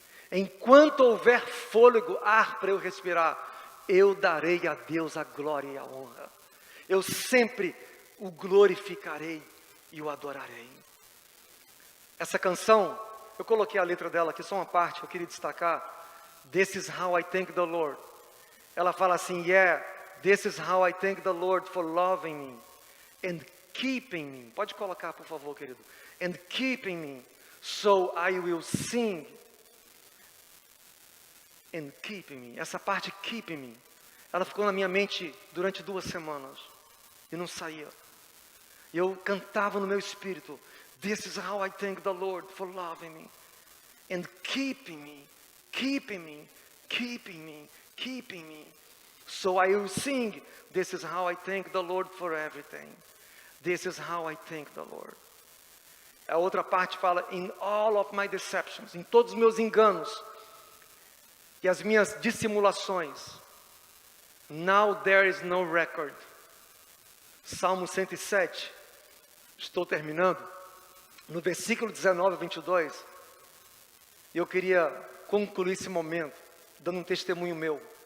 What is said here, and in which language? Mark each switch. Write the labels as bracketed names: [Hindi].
[Portuguese] Enquanto houver fôlego, ar para eu respirar, eu darei a Deus a glória e a honra. Eu sempre o glorificarei e o adorarei. Essa canção, eu coloquei a letra dela aqui, só uma parte que eu queria destacar. [English] This is how I thank the Lord. [Portuguese] Ela fala assim, [English] yeah, this is how I thank the Lord for loving me and keeping me. [Portuguese] Pode colocar, por favor, querido. [English] And keeping me, so I will sing. And keeping me. [Portuguese] Essa parte, keeping me, ela ficou na minha mente durante 2 semanas. E não saía. E eu cantava no meu espírito, [English] this is how I thank the Lord for loving me. And keeping me, keeping me, keeping me, keeping me. So I will sing, this is how I thank the Lord for everything. This is how I thank the Lord. [Portuguese] A outra parte fala, [English] in all of my deceptions, [Portuguese] em todos os meus enganos e as minhas dissimulações. [English] Now there is no record. [Portuguese] Salmo 107, estou terminando, no versículo 19 a 22, eu queria concluir esse momento, dando um testemunho meu.